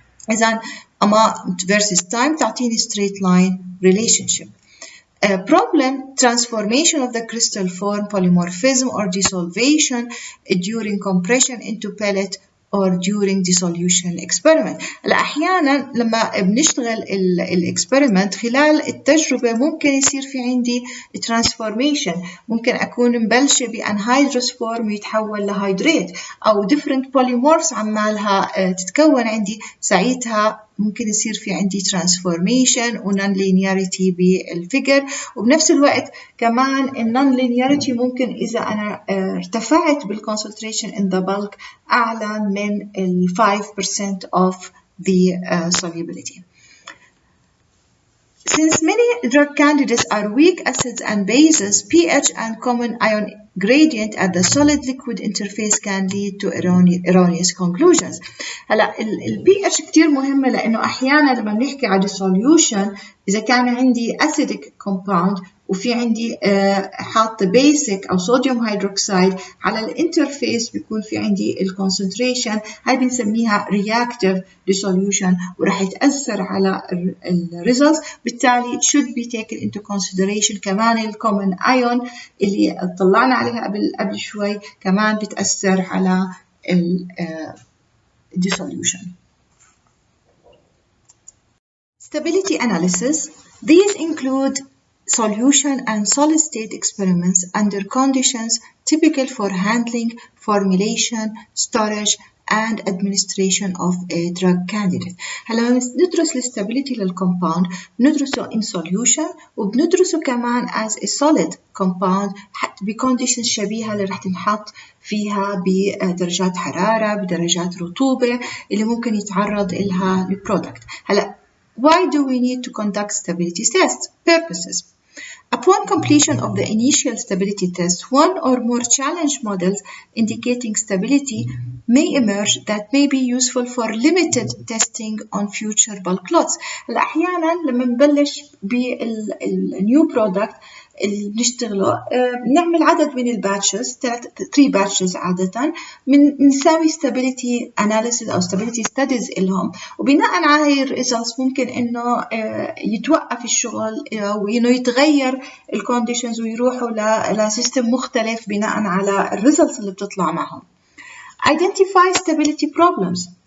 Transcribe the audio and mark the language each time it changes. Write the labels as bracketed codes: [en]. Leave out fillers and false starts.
[ar] إذن amount versus time تعطيني straight line relationship. [en] Problem transformation of the crystal form polymorphism or dissolution during compression into pellet or during dissolution experiment. [ar] أحيانا لما بنشتغل الإكسبيرمنت خلال التجربة ممكن يصير في عندي transformation ممكن أكون مبلشة بأنهيدروس فورم يتحول لهيدريت أو different polymorphs عمالها تتكون عندي ساعتها ممكن يصير في عندي transformation و non-linearity بالفيجر وبنفس الوقت كمان non-linearity ممكن إذا أنا ارتفعت بالconcentration in the bulk أعلى من 5% of the solubility. [en] Since many drug candidates are weak acids and bases, pH and common ion gradient at the solid-liquid interface can lead to erroneous conclusions. [ar] هلا ال pH كتير مهمة لأنه أحيانا لما بنحكي على solution إذا كان عندي acidic compound وفي عندي حاط basic أو صوديوم هيدروكسيد على الانترفيس بيكون في عندي الكونسنتريشن هاي بنسميها reactive dissolution ورح يتأثر على الريزلتس بالتالي should be taken into consideration كمان الكومن ايون اللي طلعنا عليها قبل شوي كمان بتأثر على ال dissolution. [en] Stability analysis. These include solution and solid state experiments under conditions typical for handling, formulation, storage, and administration of a drug candidate. [ar] هلا ندرس الستابيليتي للكومباوند بندرسه in solution وبندرسه كمان as a solid compound بكونديشنز شبيهة اللي رح تنحط فيها بدرجات حرارة بدرجات رطوبة اللي ممكن يتعرض لها البرودكت. [en] هلا why do we need to conduct stability tests? Purposes. Upon completion of the initial stability test, one or more challenge models indicating stability may emerge that may be useful for limited testing on future bulk lots. [ar] أحيانا لما نبلش بالنيو برودكت اللي بنشتغله بنعمل عدد من الباتشز 3 باتشز عادة بنساوي stability analysis أو stability studies لهم وبناء على هاي الريزلتس ممكن إنه يتوقف الشغل وإنه يتغير الكونديشنز ويروحوا لسيستم مختلف بناء على الريزلتس اللي بتطلع معهم. [en] Identify stability problems.